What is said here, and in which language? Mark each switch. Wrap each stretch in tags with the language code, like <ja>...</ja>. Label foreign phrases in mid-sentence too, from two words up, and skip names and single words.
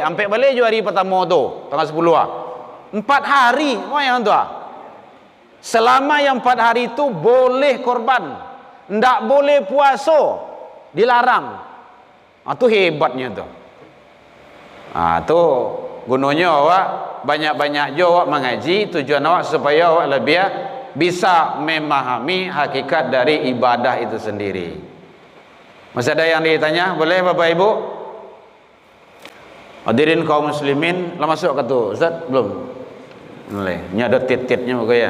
<min>Sampai balik je hari pertama tu.</min> <id>Tanggal 10. 4 hari. Apa yang tu? Selama yang 4 hari itu boleh korban. Tidak boleh puasa. Dilarang.</id> <min>Itu hebatnya tu. Itu gunanya awak banyak-banyak jo awak mengaji, tujuan awak supaya awak lebih bisa memahami hakikat dari ibadah itu sendiri.</min> <id>Masih ada yang ditanya? Boleh Bapak Ibu?</id> <min>Hadirin kaum muslimin, lah masuk ke tu Ustaz?</min> <id>Belum? Boleh. Ini ada tit-titnya ya.</id>